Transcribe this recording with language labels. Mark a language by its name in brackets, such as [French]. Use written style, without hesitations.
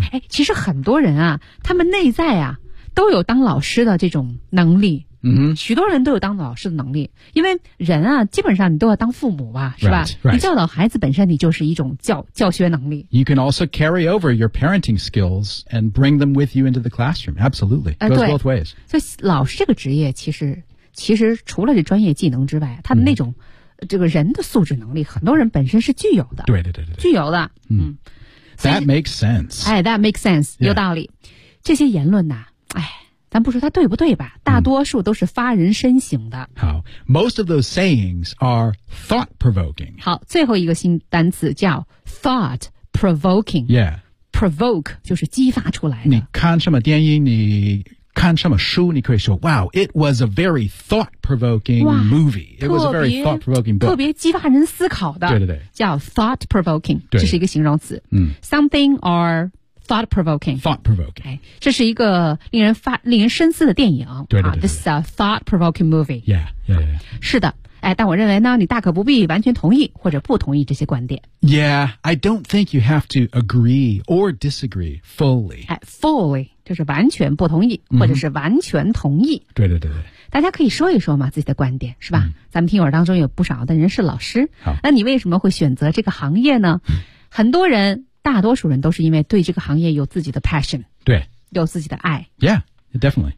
[Chinese] 其实很多人啊，他们内在啊，都有当老师的这种能力。许多人都有当老师的能力因为人啊基本上你都要当父母吧是吧 [English] right, right. [Chinese] 你教导孩子本身你就是一种教学能力 [English] You can also carry over your parenting skills and bring them with you into the classroom Absolutely, goes both ways [Chinese] 所以老师这个职业其实除了这专业技能之外他的那种、这个人的素质能力很多人本身是具有的对对对对具有的 [English] That makes sense 哎 That makes sense、 yeah. [Chinese] 有道理这些言论呐、咱不说它对不对吧大多数都是发人深省的。 [English] 好 ,most of those sayings are thought-provoking. [Chinese] 好最后一个新单词叫 thought-provoking. [English] Yeah. [Chinese] Provoke 就是激发出来的。你看什么电影你看什么书你可以说 [English] wow, it was a very thought-provoking movie. It was a very thought-provoking book. [Chinese] 特别激发人思考的。对对对。叫 thought-provoking, 这是一个形容词。 [English] Something or thought-provoking. Thought-provoking. [Chinese] 这是一个令人深思的电影。对对对。 [English] This is a thought-provoking movie. Yeah. [Chinese] 是的。但我认为呢，你大可不必完全同意或者不同意这些观点。 [English] Yeah, I don't think you have to agree or disagree fully. [Chinese] Fully, 就是完全不同意、mm-hmm. 或者是完全同意。对对对对。大家可以说一说嘛，自己的观点，是吧、mm. 咱们听友当中有不少的人是老师。好。那你为什么会选择这个行业呢？很多人，大多数人都是因为对这个行业有自己的 passion。对。有自己的爱。 [English] Yeah. Definitely.